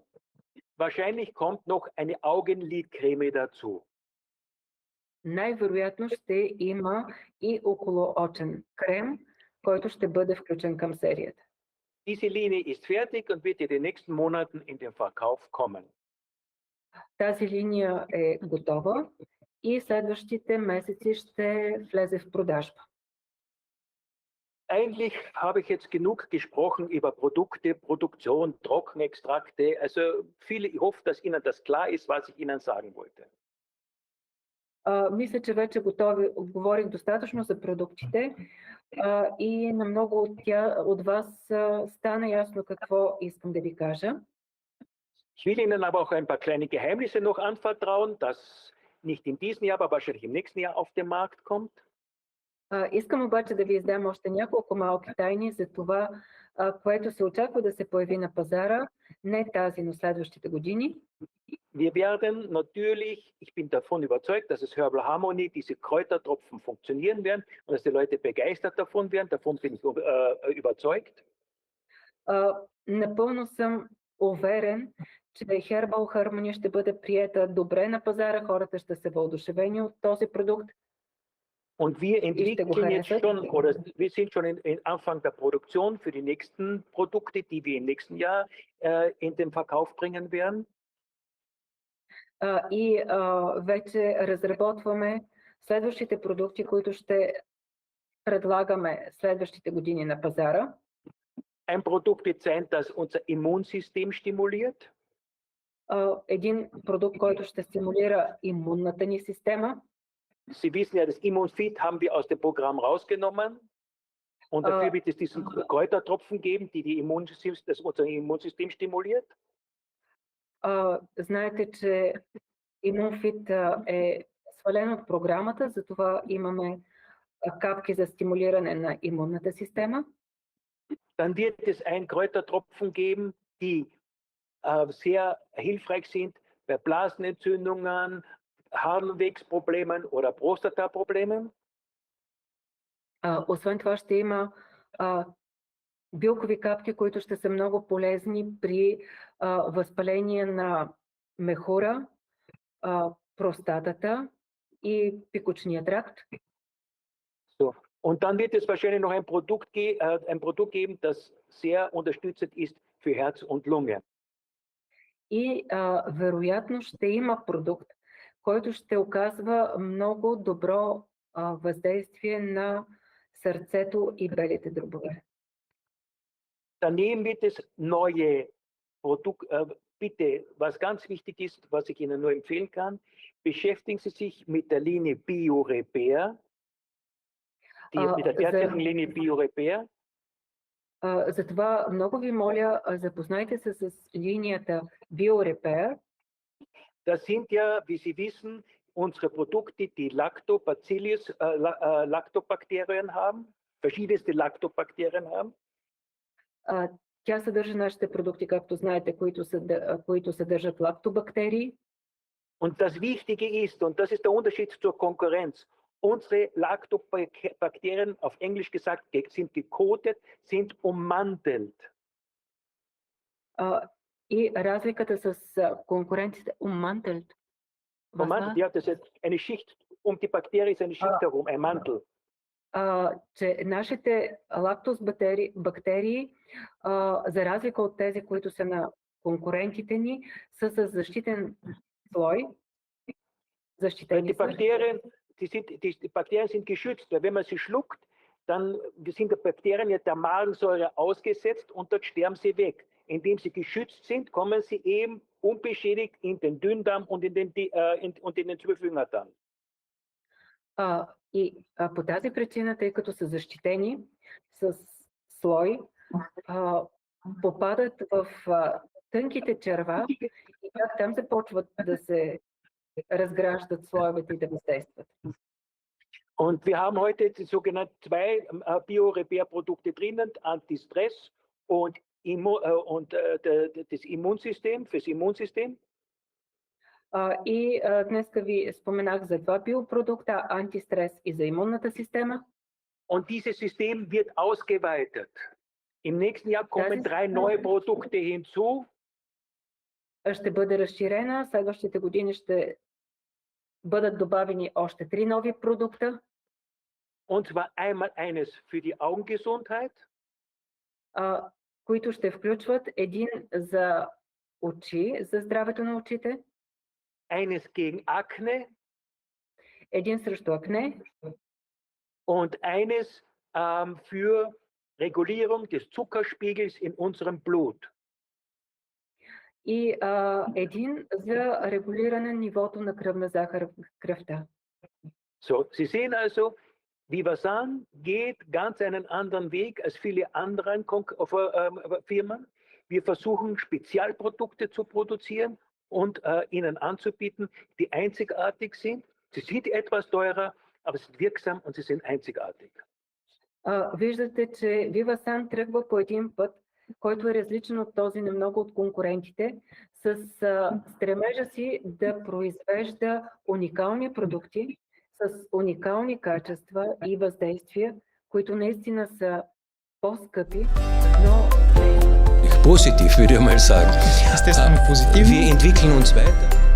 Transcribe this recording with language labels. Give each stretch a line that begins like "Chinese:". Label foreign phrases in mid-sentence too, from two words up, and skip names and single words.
German: Wahrscheinlich kommt noch eine Augenlidcreme dazu.
Bulgarian: Най-вероятно ще има и околоочен крем, който ще бъде включен към серията.
German: Diese Linie ist fertig und wird in den nächsten Monaten in den Verkauf kommen.
Bulgarian: Тази линия е готова и следващите месеци ще влезе в продажба.
German: Eigentlich habe ich jetzt genug gesprochen über Produkte, Produktion, Trockenextrakte. Also viele, ich hoffe, dass Ihnen das klar ist, was ich Ihnen sagen wollte.
Bulgarian: Мисля, че вече говорих достатъчно за продуктите и на много от вас стана ясно какво искам да ви кажа.
German: Ich will Ihnen aber auch ein paar kleine Geheimnisse noch anvertrauen, das nicht in diesem Jahr, aber wahrscheinlich im nächsten Jahr auf den Markt kommt.
Bulgarian: Искам обаче да ви издам още няколко малки тайни за това, което се очаква да се появи на пазара, не тази, но следващите години.
German: Wir werden natürlich, ich bin davon überzeugt, dass es Herbal Harmony, diese Kräutertropfen funktionieren werden und dass die Leute begeistert davon werden. Davon bin ich überzeugt.
Bulgarian: Напълно съм уверен, че Herbal Harmony ще бъде приета добре на пазара, хората ще са въодушевени от този продукт.
German: Und wir entwickeln jetzt schon, oder wir sind schon in Anfang der Produktion für die nächsten Produkte, die wir im nächsten Jahr in den Verkauf bringen werden.
Bulgarian: И вече разработваме следващите продукти, които ще предлагаме следващите години на пазара.
German: Ein Produkt wird sein, das unser Immunsystem stimuliert.
Bulgarian: Един продукт, който ще стимулира имунната ни система.
German: Sie wissen ja, das Immunfit haben wir aus dem Programm rausgenommen. Und dafür wird es diesen Kräutertropfen geben, die das unser Immunsystem stimuliert.
Bulgarian: Знаете, че Immunfit е свален от програмата, затова имаме капки за стимулиране на имунната система.
German: Dann wird es ein Kräutertropfen geben, die sehr hilfreich sind bei Blasenentzündungen, Harnwegsproblemen oder Prostataproblemen.
Bulgarian: Освен това ще има билкови капки, които ще са много полезни при възпаление на мехура, простатата и пикочния тракт.
German: So. Und dann wird es wahrscheinlich noch ein Produkt geben, das sehr unterstützend ist für Herz und Lunge.
Bulgarian: И вероятно ще има продукт, който ще оказва много добро въздействие на сърцето и белите дробове.
German: Daneben wird es neue Produkte, bitte, was ganz wichtig ist, was ich Ihnen nur empfehlen kann, beschäftigen Sie sich mit der Linie BioRepair, mit der derzeitigen Linie BioRepair.
Bulgarian: Затова много ви моля, запознайте се с линията BioRepair.
German: Das sind ja, wie Sie wissen, unsere Produkte, die Lactobakterien haben, verschiedenste Lactobakterien haben.
Bulgarian: Тя съдържа нашите продукти, както знаете, които съдържат лактобактерии.
German: Und das Wichtige ist, und das ist der Unterschied zur Konkurrenz, unsere Lactobakterien, auf Englisch gesagt, sind gekotet, sind ummantelt.
Bulgarian: И разликата с конкуренцията,
German: ummantelt. Ummantelt, ja, das ist eine Schicht, die Bakterie ist eine Schicht herum, ein Mantel.
Bulgarian: Че нашите лактоз бактерии, за разлика от тези, които са на конкурентите ни, са с защитен слой.
German: Die Bakterien sind geschützt, weil wenn man sie schluckt, dann sind die Bakterien ja der Magensäure ausgesetzt und dort sterben sie weg. Indem sie geschützt sind, kommen sie eben unbeschädigt in den Dünndarm und in den Zwölffingerdarm.
Bulgarian: И по тази причина, тъй като са защитени с слой, попадат в тънките черва и как там започват да се разграждат слоевете и да въздействат.
German: Und wir haben heute die sogenannten zwei BioRepair-Produkte drinnen, Antistress und das Immunsystem, fürs Immunsystem.
Bulgarian: И днеска ви споменах за два биопродукта, антистрес и за имунната система.
German: Und dieses System wird ausgeweitet. Im nächsten Jahr kommen 3 neue Produkte hinzu.
Bulgarian: Ще бъде разширена, следващите години ще бъдат добавени още 3 нови продукта.
German: Und zwar einmal eines für die Augengesundheit.
Bulgarian: Които ще включват един за очи, за здравето на очите.
German: Eines gegen Akne.
Bulgarian: Един срещу акне.
German: Und eines für Regulierung des Zuckerspiegels in unserem Blut.
Bulgarian: И един за регулиране нивото на кръвна захар в кръвта.
German: So, Sie sehen also, Vivasan geht ganz einen anderen Weg als viele anderen Firmen. Wir versuchen Spezialprodukte zu produzieren und ihnen anzubieten, die einzigartig sind. Sie sind etwas teurer, aber sie sind wirksam und sie sind einzigartig.
Bulgarian: Виждате, че Vivasan тръгва по един път, който е различен от този на много от конкурентите, с стремежа си да произвежда уникални продукти, с уникални качества и въздействия, които наистина са по-скъпи, но
German: Positiv, würde ich mal sagen.
Bulgarian: Естествено позитивно.
German: Wir entwickeln uns weiter.